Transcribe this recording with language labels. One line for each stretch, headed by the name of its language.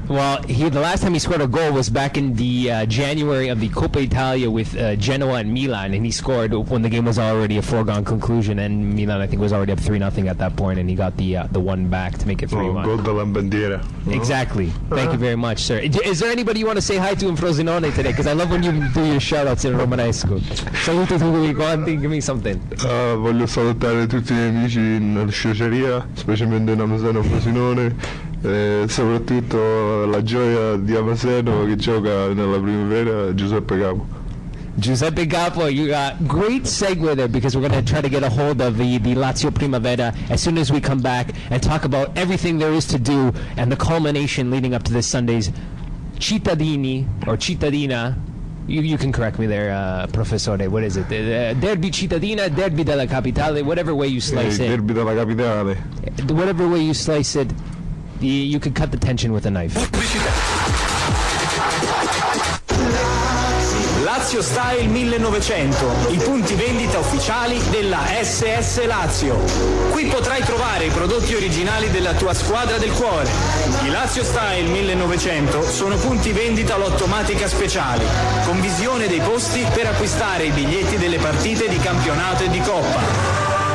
English: Well, the last time he scored a goal was back in the January of the Coppa Italia with Genoa and Milan, and he scored when the game was already a foregone conclusion, and Milan, I think, was already up 3-0 at that point, and he got the 1 back to make it 3-1.
Italian: Gol della bandiera.
English: Exactly. Thank you very much, sir. Is there anybody you want to say hi to in Frosinone today? Because I love when you do your shout-outs in Romanesco.
Italian: Saluto tutti quanti,
English: give me something.
Italian: Voglio salutare tutti i miei amici in sciocceria, specialmente in Amaseno Frosinone, e soprattutto la gioia di Amaseno che gioca nella Primavera, Giuseppe Capua.
English: Giuseppe Capua, you got great segue there, because we're going to try to get a hold of the Lazio Primavera as soon as we come back and talk about everything there is to do and the culmination leading up to this Sunday's Cittadini or Cittadina. You can correct me there, Professore. What is it? Derby Cittadina, Derby della Capitale, whatever way you slice it.
Italian: Derby della Capitale.
English: Whatever way you slice it, you could cut the tension with a knife.
Italian: Lazio Style 1900, i punti vendita ufficiali della SS Lazio. Qui potrai trovare i prodotti originali della tua squadra del cuore. I Lazio Style 1900 sono punti vendita lottomatica speciali, con visione dei posti per acquistare i biglietti delle partite di campionato e di coppa.